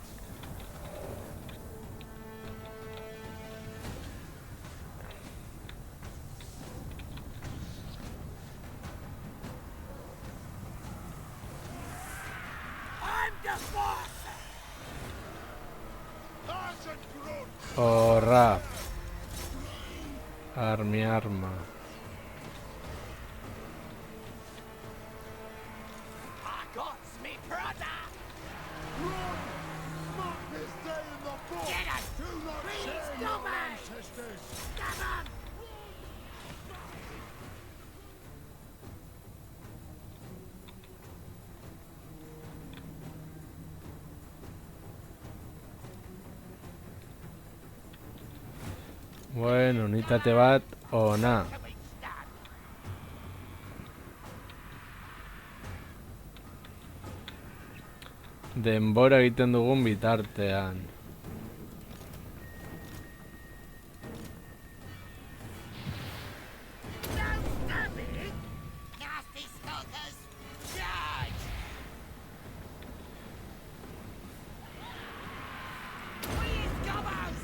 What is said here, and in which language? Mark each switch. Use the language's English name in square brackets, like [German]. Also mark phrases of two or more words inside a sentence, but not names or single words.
[English] I'm the boss! [Basque] Horra. Arma. [English] I got me brother! Get us! Please, stop it! Come on! [Basque] Bueno, unitate bat, ona. [English] Can we stand? [Basque] Denbora egiten dugun bitartean. [English] No stabbing! Nasty stalkers! Charge! Please, gobbos!